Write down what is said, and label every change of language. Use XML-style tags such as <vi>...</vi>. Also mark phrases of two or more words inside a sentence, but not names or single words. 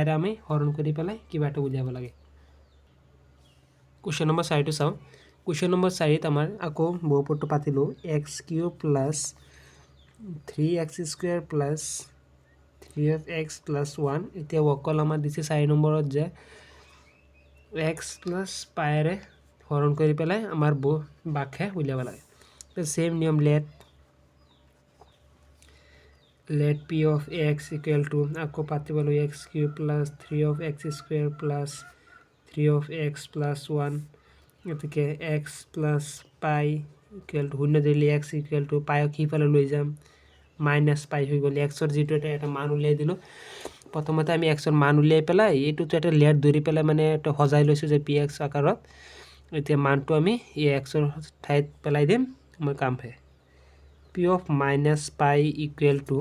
<as>আমি হৰণ কৰি পেলাই কিবা এটা উলিয়াব লাগে কোশ্চেন নম্বৰ 4 টো চাও কোশ্চেন নম্বৰ 4 আমাৰ আকৌ বহুপদটো পাতিলো</as> <en>x³ + 3x² + 3 of x plus 1</en> <as>এতিয়া অকল আমাৰ দিছে 4 নম্বৰত যে</as> <en>x plus pi</en> <as>ৰে হৰণ কৰি পেলাই আমাৰ বাক্যে উলিয়াব লাগে তো সেম নিয়ম</as> <en>let p of x equal to</en> <as>আকৌ পাতিবলো</as> <en>x³ plus 3 of x² plus 3 of x plus 1 এতকে x plus pi equal to 0</en> <as>দিলে</as> <en>x equal to pi</en> <as>কি ফালে লৈ যাম</as> <en>minus pi</en> <as>হৈ গ'ল এক্সৰ যিটো এটা মান উলিয়াই দিলোঁ প্ৰথমতে আমি এক্সৰ মান উলিয়াই পেলাই এইটোতো এটা লেয়াৰ ধৰি পেলাই মানে এটা সজাই লৈছোঁ যে</as> <en>p x</en> <as>আকাৰত এতিয়া মানটো আমি এই এক্সৰ ঠাইত পেলাই দিম আমাৰ কাম হে</as> <en>p of minus pi equal</en>